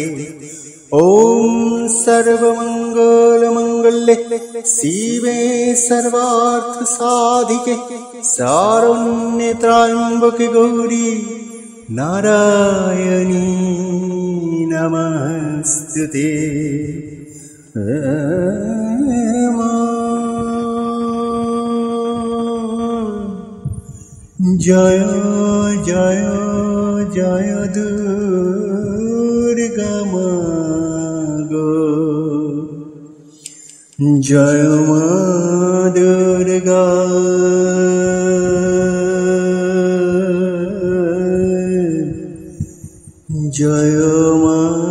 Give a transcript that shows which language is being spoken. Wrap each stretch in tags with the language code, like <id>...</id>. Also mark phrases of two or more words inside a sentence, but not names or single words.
<sa>ॐ सर्वमङ्गलमङ्गल्ये शिवे सर्वार्थसाधिके शरण्ये त्र्यम्बके गौरी नारायणी नमस्तुते।</sa> <hi>जय जय जय दुर्गा जय मां दुर्गा जय मां</hi>